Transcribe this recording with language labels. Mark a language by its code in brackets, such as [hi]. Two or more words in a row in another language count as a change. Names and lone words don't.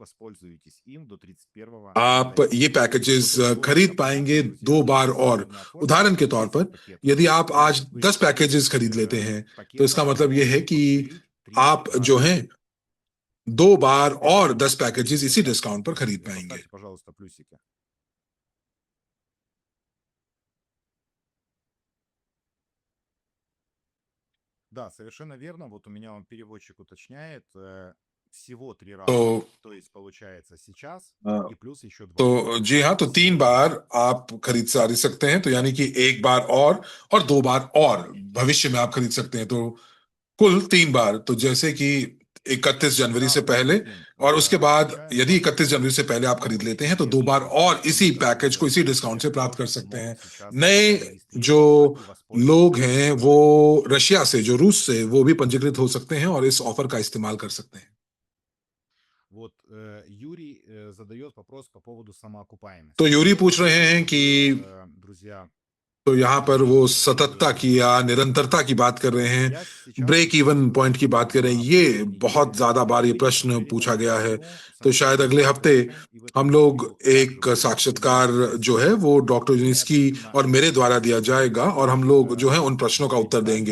[hi] आप ये पैकेजेस खरीद पाएंगे 2 बार। और उदाहरण के तौर पर यदि आप आज 10 पैकेजेस खरीद लेते हैं, तो इसका मतलब यह है कि आप जो हैं 2 बार और 10 पैकेजेस इसी डिस्काउंट पर खरीद पाएंगे। [ru] Да, совершенно верно. Вот у меня он переводчик уточняет, всего 3 раза. То есть получается сейчас и плюс еще 2. [hi] तो जी हाँ, तो 3 बार आप खरीद सकते हैं, तो यानी कि 1 बार और 2 बार और भविष्य में आप खरीद सकते हैं। तो कुल 3 बार। तो जैसे कि 31 जनवरी से पहले, और उसके बाद यदि 31 जनवरी से पहले आप खरीद लेते हैं तो 2 बार और इसी पैकेज को इसी डिस्काउंट से प्राप्त कर सकते हैं। नए जो लोग हैं वो रशिया से, जो रूस से, वो भी पंजीकृत हो सकते हैं और इस ऑफर का इस्तेमाल कर सकते हैं। [ru] Вот Юрий задает вопрос по поводу самоокупаемости. [hi] तो यूरी पूछ रहे हैं कि [ru] друзья, [hi] तो यहाँ पर वो सततता की या निरंतरता की बात कर रहे हैं, [en] break even point [hi] की बात कर रहे हैं। ये बहुत ज्यादा बार ये प्रश्न पूछा गया है। तो शायद अगले हफ्ते हम लोग एक साक्षात्कार जो है वो डॉक्टर यूनिस्की और मेरे द्वारा दिया जाएगा और हम लोग जो है उन प्रश्नों का उत्तर देंगे।